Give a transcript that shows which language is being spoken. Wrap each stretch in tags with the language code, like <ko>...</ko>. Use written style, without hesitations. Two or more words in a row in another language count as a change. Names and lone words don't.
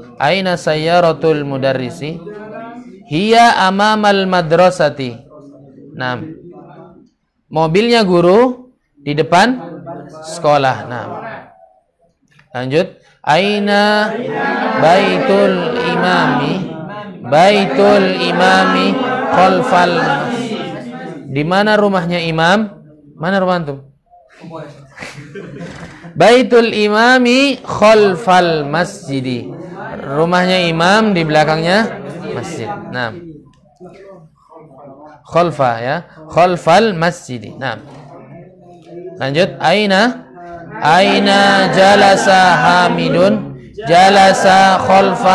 <ar>Aina sayyaratul mudarrisi hiya amamal madrasati.</ar> <id>Nah, mobilnya guru di depan sekolah. Nah, lanjut.</id> <ar>Aina baitul imami khalfal.</ar> <id>Di mana rumahnya imam? Mana rumah antum?</id> <ar>Baitul imami khalfal masjidi.</ar> <id>Rumahnya imam di belakangnya masjid. Nah, khalfa ya,</id> <ar>khalfal masjidi.</ar> <id>Nah, lanjut.</id> <ar>Aina jalasa Hamidun, jalasa khalfa.</ar>